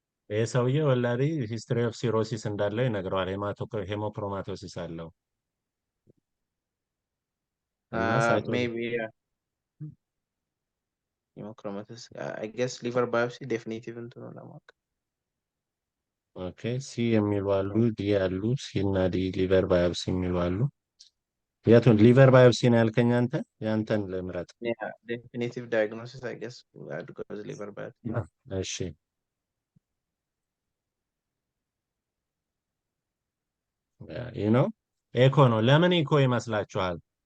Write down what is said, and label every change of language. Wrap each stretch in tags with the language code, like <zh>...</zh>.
<am>ይህ ሰውዬ ወላዲ ሂስትሪ ኦፍ ሲሮሲስ እንዳለው ይነግረዋል። ሄሞክሮማቶሲስ አለው እና</am> <en>Maybe hemochromatosis. I guess liver biopsy definitive into</en> <am>ለማወቅ ኦኬ ሲ የሚሉ አሉ፣ ዲ ያሉ፣ ሲ እና ዲ ሊቨር ባዮፕሲ የሚሉ አሉ። የቱን ሊቨር ባዮፕሲ ነው ያልከኝ አንተ? ያንተን ልምረጥ።</am> <en>Yeah, definitive diagnosis, I guess. I'd go with liver biopsy.</en> <am>እሺ ኤኮ ነው። ለምን ኢኮ ይመስላችኋል?</am>